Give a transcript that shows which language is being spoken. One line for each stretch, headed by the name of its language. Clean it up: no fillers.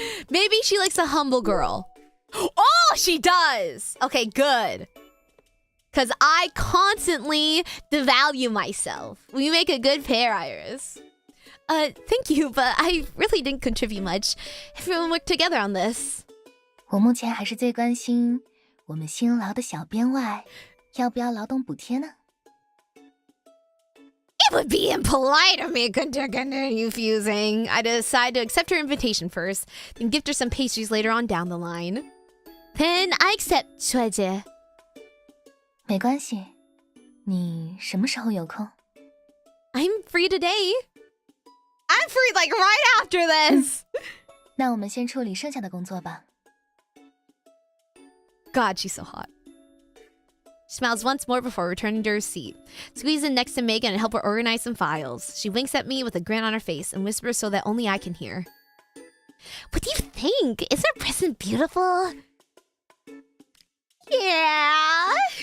English: Maybe she likes a humble girl. Oh, she does. Okay, good. Because I constantly devalue myself. We make a good pair, Iris. Thank you, but I really didn't contribute much. Everyone worked together on this.
Chinese: 我目前还是最关心我们辛劳的小编外，要不要劳动补贴呢？
English: It would be impolite of me to continue refusing. I decide to accept her invitation first, then gift her some pastries later on down the line. Then I accept, 帅姐。
Chinese: 没关系，你什么时候有空？
English: I'm free today. I'm free like right after this.
Chinese: 那我们先处理剩下的工作吧。
English: God, she's so hot. She smiles once more before returning to her seat. Squeeze in next to Megan and help her organize some files. She winks at me with a grin on her face and whispers so that only I can hear. What do you think? Isn't our present beautiful? Yeah.